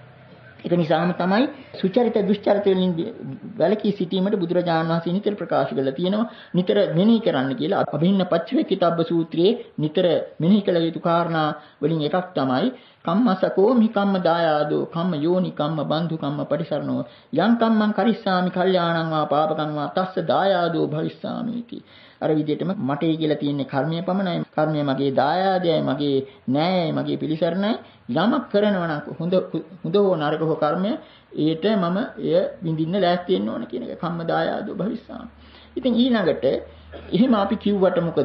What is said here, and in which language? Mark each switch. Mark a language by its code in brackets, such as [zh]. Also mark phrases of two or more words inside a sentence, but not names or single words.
[si] ඒක නිසාම තමයි සුචරිත දුෂ්චරිත වලින් වැළකී සිටීමට බුදුරජාණන් වහන්සේ නිතර ප්‍රකාශ කරලා තියෙනවා. නිතර මෙනෙහි කරන්න කියලා අභින්න පච්චවේකිතබ්බ සූත්‍රයේ නිතර මෙනෙහි කළ යුතු කාරණා වලින් එකක් තමයි [pi] කම්මසකෝ මි කම්ම දායාදෝ කම්ම යෝනි කම්ම බන්ධු කම්ම පරිසරණෝ යං කම්මං කරිස්සාමි කල්යාණං වා පාපකං වා තස්ස දායාදෝ භවිස්සාමිති. [si] අර විදිහටම මටේ කියලා තියෙන්නේ කර්මය පමණයි. කර්මය මගේ දායාදයයි, මගේ න්‍යායයි, මගේ පිළිසරණයි. යමක් කරනවා නම් හොඳ හෝ නරක හෝ කර්මය ඒට මම එය විඳින්න ලෑස්ති වෙන්න ඕන කියන එක [pi] කම්ම දායාදෝ භවිස්සාමි. [si] ඉතින් ඊළඟට එහෙම අපි කිව්වට මොකද?